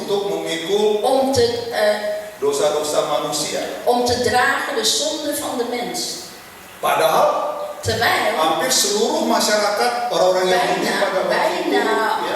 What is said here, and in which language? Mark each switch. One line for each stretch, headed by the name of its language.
Indonesian: untuk memikul dosa-dosa manusia.
Dutch: om te dragen de zonde van de mens.
Indonesian: Padahal
Dutch: Terwijl
Indonesian: hampir seluruh masyarakat orang-orang Yahudi pada waktu itu, ya,